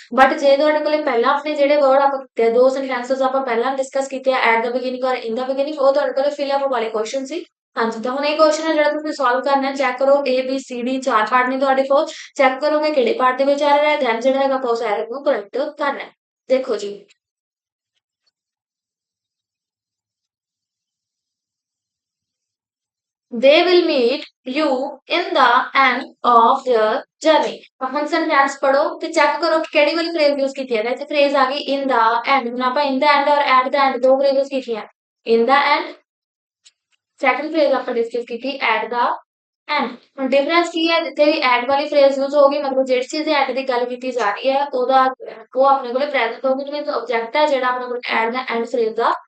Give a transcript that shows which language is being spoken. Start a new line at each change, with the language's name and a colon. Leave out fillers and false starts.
Punjabi: But ਜੇ ਤੁਹਾਡੇ ਕੋਲੇ ਪਹਿਲਾਂ ਆਪਣੇ ਜਿਹੜੇ ਵਰਡ ਆਪਾਂ ਕੀਤੇ ਆ, ਦੋ ਸੈਂਟੈਂਸਸ ਆਪਾਂ ਪਹਿਲਾਂ ਡਿਸਕਸ ਕੀਤੇ ਆ, ਐਟ ਦਾ ਬਿਗਿਨਿੰਗ ਔਰ ਇਨ ਦਾ ਬਿਗਿਨਿੰਗ, ਉਹ ਤੁਹਾਡੇ ਕੋਲੇ ਫਿਲ ਅਪ ਵਾਲੇ ਕੁਐਸਚਨ ਸੀ। ਹਾਂਜੀ, ਤਾਂ ਹੁਣ ਇਹ ਕੁਐਸਚਨ ਹੈ ਜਿਹੜਾ ਤੁਸੀਂ ਸੋਲਵ ਕਰਨਾ ਹੈ। ਚੈੱਕ ਕਰੋ A B C D ਚਾਰ ਪਾਰਟ ਨੇ ਤੁਹਾਡੇ ਕੋਲ, ਚੈੱਕ ਕਰੋਗੇ ਕਿਹੜੇ ਪਾਰਟ ਦੇ ਵਿੱਚ ਐਰਰ ਹੈ, ਦੈਨ ਜਿਹੜਾ ਹੈਗਾ ਆਪਾਂ ਉਸ ਐਰਰ ਨੂੰ ਕਰੈਕਟ ਕਰਨਾ ਹੈ। ਦੇਖੋ ਜੀ,
English: they will meet you in the end of their journey।
Punjabi: ਹੁਣ ਸੈਂਟੈਂਸ ਪੜੋ ਤੇ ਚੈੱਕ ਕਰੋ ਕਿ ਕਿਹੜੀ ਵਾਲੀ ਫਰੇਜ਼ ਯੂਜ਼ ਕੀਤੀ ਹੈ। ਇੱਥੇ ਫਰੇਜ਼ ਆ ਗਈ in the end। ਹੁਣ ਆਪਾਂ in the end ਔਰ at the end ਦੋ ਫਰੇਜ਼ਸ ਕੀਤੀਆਂ, in the end। Second phrase ਆਪਾਂ ਡਿਸਕਸ ਕੀਤੀ at the ਐਂਡ ਹੁਣ ਡਿਫਰੈਂਸ ਕੀ ਹੈ ਜਿੱਥੇ ਵੀ ਐਡ ਵਾਲੀ ਫਰੇਜ਼ ਯੂਜ਼ ਹੋਗੀ ਮਤਲਬ ਜਿਹੜੀ ਚੀਜ਼ ਦੇ ਐਡ ਦੀ ਗੱਲ ਕੀਤੀ ਜਾ ਰਹੀ ਹੈ ਉਹਦਾ ਉਹ ਆਪਣੇ ਕੋਲੇ ਪ੍ਰੈਜ਼ੈਂਟ ਹੋਊਗੀ ਜਿਵੇਂ ਆਬਜੈਕਟ ਹੈ ਜਿਹੜਾ ਆਪਣੇ ਕੋਲ add ਦਾ and phrase ਦਾ